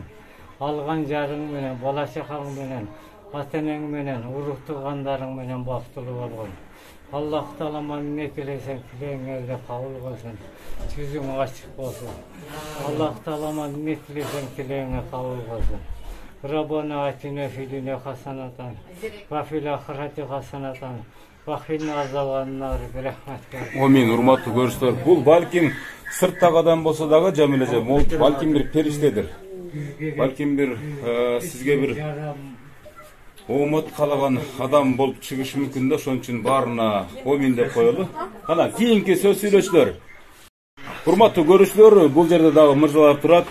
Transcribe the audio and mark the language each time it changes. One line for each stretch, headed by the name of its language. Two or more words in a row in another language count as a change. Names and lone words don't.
Kyrgyz: Алган жарың менен, бала чакаң менен, ата-энең менен, урук туугандарың менен бактылуу болгон. Аллах таалам эмне тилесең тилеңерди кабыл кылсын. Жүзүң ачык болсун. Аллах таалам эмне тилесең тилеңе кабыл кылсын.
Arabic: ربنا آتنا في الدنيا حسنة وفي الآخرة حسنة وقنا عذاب النار برحمتك.
Kyrgyz: Амин, урматтуу көрүүчүлөр. Бул балким сырттагы адам болсо дагы Жамиля эже, балким бир периштедир. Балким бир сизге бир умут калаган адам болуп чыгышы мүмкүн да, ошон үчүн баарына амин деп коелу. Кана кийинки сөз сүйлөөчүлөр. Урматтуу көрүүчүлөр, бул жерде дагы мырзалар турат.